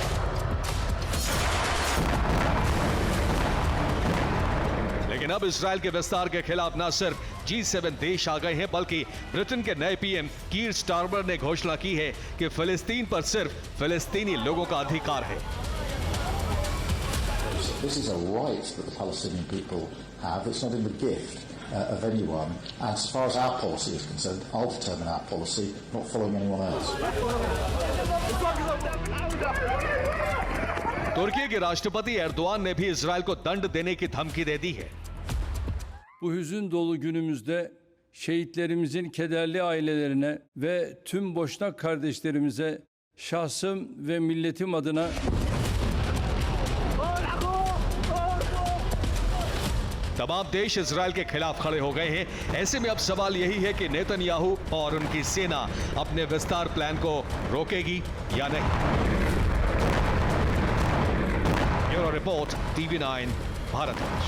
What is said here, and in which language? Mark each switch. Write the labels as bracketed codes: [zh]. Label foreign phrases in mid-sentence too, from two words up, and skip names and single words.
[hi] लेकिन अब इजराइल के विस्तार के खिलाफ न सिर्फ G7 देश आ गए हैं, बल्कि ब्रिटेन के नए PM कीर स्टारमर ने घोषणा की है कि फिलिस्तीन पर सिर्फ फिलिस्तीनी लोगों का अधिकार है। [en] This is a right that the Palestinian people have. It's not in the gift of anyone. And as far as our policy is concerned, I'll determine our policy, not following anyone else. [hi] तुर्की के राष्ट्रपति एर्दोआन ने भी इजराइल को दंड देने की धमकी दे दी है। [tr] Bu hüzün dolu günümüzde şehitlerimizin kederli ailelerine ve tüm Boşnak kardeşlerimize şahsım ve milletim adına [hi] तमाम देश इजराइल के खिलाफ खड़े हो गए हैं। ऐसे में अब सवाल यही है कि नेतन्याहू और उनकी सेना अपने विस्तार प्लान को रोकेगी या नहीं। ब्यूरो रिपोर्ट, TV9 भारत।